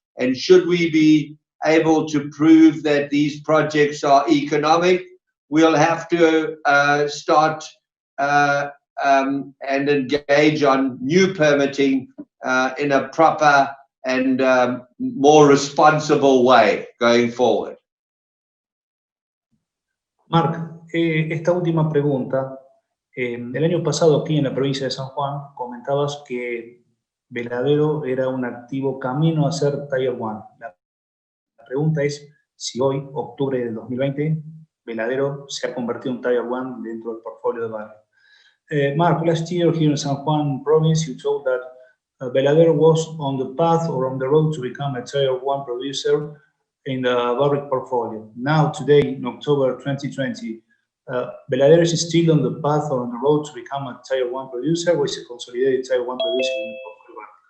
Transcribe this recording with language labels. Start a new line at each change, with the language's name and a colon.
English: And should we be able to prove that these projects are economic, we'll have to start and engage on new permitting in a proper and more responsible way going forward.
Spanish: Marc, esta última pregunta, el año pasado aquí en la provincia de San Juan comentabas que Veladero era un activo camino a ser Tier 1. La pregunta es si hoy, octubre del 2020, Veladero se ha convertido en Tier 1 dentro del portfolio de Barrick.
English: Marc, last year here in San Juan province, you told that Veladero was on the path or on the road to become a Tier 1 producer in the Barrick portfolio. Now, today, in October 2020, Veladero is still on the path or on the road to become a Tier 1 producer, or is a consolidated Tier 1 producer in the portfolio?